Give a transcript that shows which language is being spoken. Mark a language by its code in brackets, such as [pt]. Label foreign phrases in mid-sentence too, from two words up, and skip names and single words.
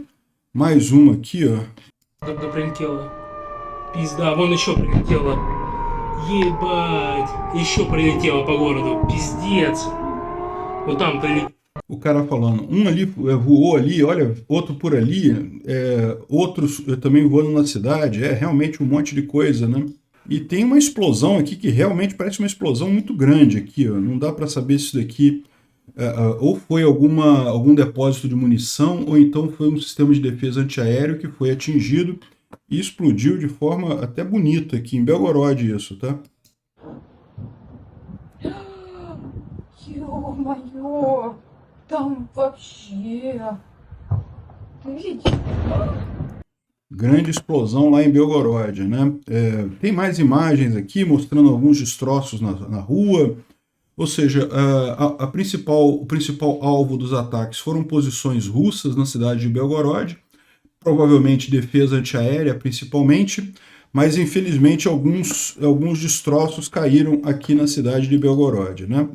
[pt] Mais uma aqui, ó. [ru] Когда прилетело. Пизда, вон еще прилетело. Ебать. Еще прилетело по городу. Пиздец. Вот там прилетело. [pt] O cara falando, um ali voou ali, olha, outro por ali, outros também voando na cidade, realmente um monte de coisa, né? E tem uma explosão aqui que realmente parece uma explosão muito grande aqui, ó. Não dá para saber se isso daqui ou foi algum depósito de munição, ou então foi um sistema de defesa antiaéreo que foi atingido e explodiu de forma até bonita aqui em Belgorod isso, tá? [ru] Ё-моё, там вообще... Ты видишь? [pt] Grande explosão lá em Belgorod, né? Tem mais imagens aqui mostrando alguns destroços na rua. Ou seja, o principal alvo dos ataques foram posições russas na cidade de Belgorod, provavelmente defesa antiaérea principalmente, mas infelizmente alguns destroços caíram aqui na cidade de Belgorod, né?